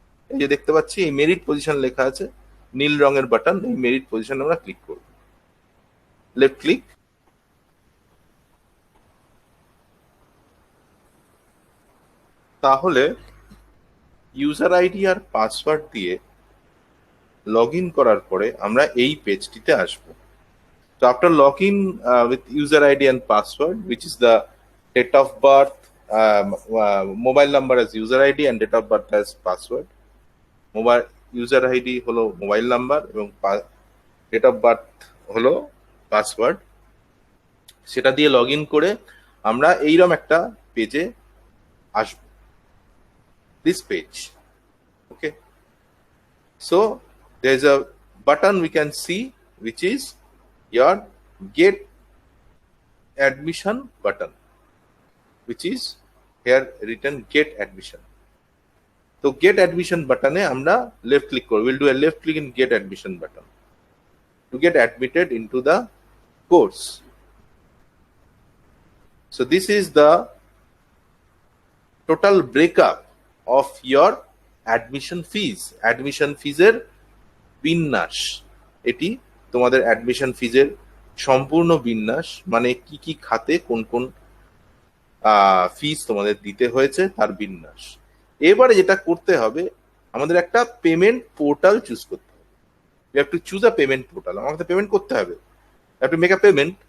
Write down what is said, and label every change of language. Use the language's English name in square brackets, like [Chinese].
[Bangla] এই যে দেখতে পাচ্ছি এই মেরিট পজিশন লেখা আছে, নীল রঙের বাটন, এই মেরিট পজিশন আমরা ক্লিক করব, লেফট ক্লিক। তাহলে ইউজার আইডি আর পাসওয়ার্ড দিয়ে লগ ইন করার পরে আমরা এই পেজটিতে আসব। [English] So after login with user ID and password, which is the date of birth, mobile number as user ID and date of birth as password. [Bangla] Mobile user ID হলো mobile number এবং date of birth হলো password. সেটা দিয়ে log in করে আমরা এইরকম একটা পেজে আসব, [English] this page. Okay, so there is a button we can see which is your get admission button, which is here written get admission. [Bangla] So get admission button e amra left click korbo, [English] we'll do a left click in get admission button to get admitted into the course. So this is the total breakup of your admission fees [Bangla] এর বিন্যাস। এটি তোমাদের admission ফিজের সম্পূর্ণ বিন্যাস, মানে কি কি খাতে কোন কোন ফিস তোমাদের দিতে হয়েছে তার বিন্যাস। এবারে যেটা করতে হবে, আমাদের একটা পেমেন্ট পোর্টাল চুজ করতে হবে। [English] you have to choose a payment portal, [Bangla] আমাকে পেমেন্ট করতে হবে, [English] Have to make a payment.